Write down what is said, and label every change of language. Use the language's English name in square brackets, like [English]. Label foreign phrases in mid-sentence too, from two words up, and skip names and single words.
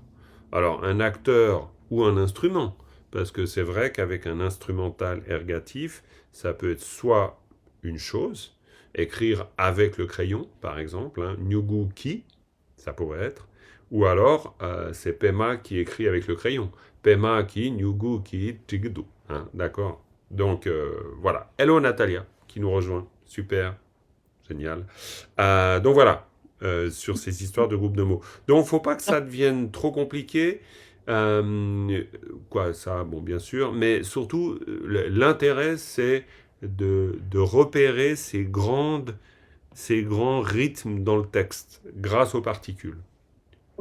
[French] Alors, un acteur ou un instrument, parce que c'est vrai qu'avec un instrumental ergatif, ça peut être soit une chose, écrire avec le crayon, par exemple, hein, [Tibetan] སྨྱུ་གུ་ཀྱིས, [French] ça pourrait être, ou alors c'est Pema qui écrit avec le crayon. [Tibetan] པདྨ་ཀྱིས་ སྨྱུ་གུ་ཀྱིས་ འབྲི་གི་འདུག. [French] Hein, d'accord. Donc voilà. Hello Natalia, qui nous rejoint. Super, génial. Donc voilà, sur ces histoires de groupes de mots. Donc faut pas que ça devienne trop compliqué. Quoi, ça, bon, bien sûr, mais surtout, l'intérêt, c'est de repérer ces grands rythmes dans le texte grâce aux particules.